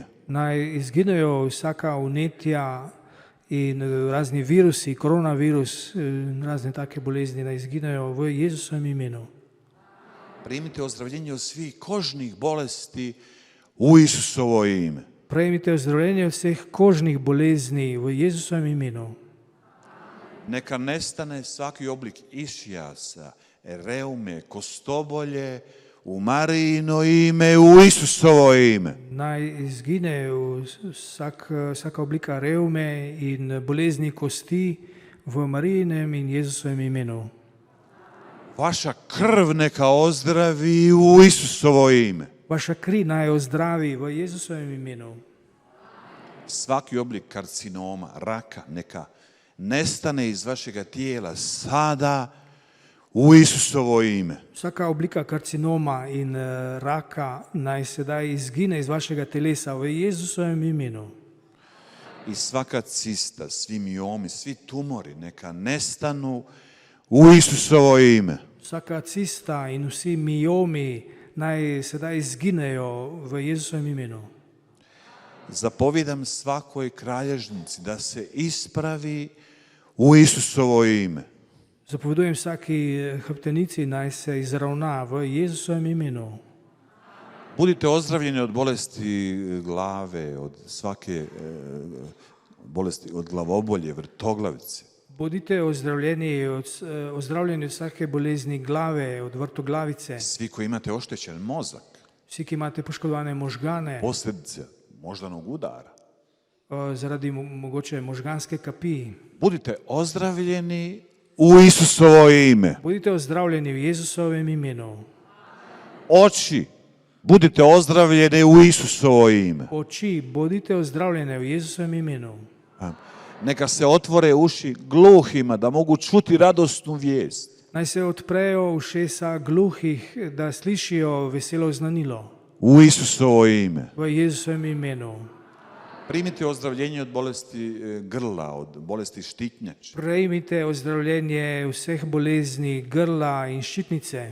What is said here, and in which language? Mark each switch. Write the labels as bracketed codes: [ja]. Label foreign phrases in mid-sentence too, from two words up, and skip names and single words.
[sl] Naj izginejo vsaka vnetja in razni virusi, koronavirus, razne take bolezni, naj izginejo v Jezusovem imenu. [hr] Primite ozdravljenje od svih kožnih bolesti u Isusovo ime. [sl] Prejmite ozdravljenje vseh kožnih bolezni v Jezusovem imenu. [hr] Neka nestane svaki oblik išijasa, reume, kostobolje u Marijino ime, u Isusovo ime. [sl] Naj izgine vsaka oblika reume in bolezni kosti v Marijinem in Jezusovem imenu. [hr] Vaša krv neka ozdravi u Isusovo ime. [sl] Vaša kri naj ozdravi v Jezusovem imenu. [hr] Svaki oblik karcinoma, raka, neka nestane iz vašega tijela sada u Isusovo ime. [sl] Vsaka oblika karcinoma in raka naj sedaj izgine iz vašega telesa v Jezusovem imenu. [hr] I svaka cista, svi miomi, svi tumori neka nestanu u Isusovo ime. [sl] Vsaka cista in vsi miomi naj sedaj izginejo v Jezusovem imenu. [hr] Zapovijedam svakoj kralježnici da se ispravi u Isusovo ime. [sl] Zapovedujem vsaki hrbtenici naj se izravna v Jezusovem imenu. [hr] Budite ozdravljeni od bolesti glave, od svake bolesti, od glavobolje, vrtoglavice. [sl] Bodite ozdravljeni od vsake bolezni glave, od vrtoglavice. [hr] Svi koji imate oštećen mozak, [sl] Vsi, ki imate poškodovane možgane [hr] posljedice moždanog udara. [sl] zaradi mogoče možganske kapi. [hr] Budite ozdravljeni u Isusovo ime. [sl] Bodite ozdravljeni v Jezusovem imenu. [hr] Oči, budite ozdravljeni u Isusovo ime. [sl] Oči, bodite ozdravljene v Jezusovem imenu. [hr] Neka se otvore uši gluhima da mogu čuti radosnu vijest. [sl] Naj se odprejo ušesa gluhih, da slišijo veselo znanilo. [hr] U Isusovo ime. [sl] V Jezusovem imenu. [hr] Primite ozdravljenje od bolesti grla, od bolesti štitnjača. [sl] Prejmite ozdravljenje vseh bolezni grla in ščitnice.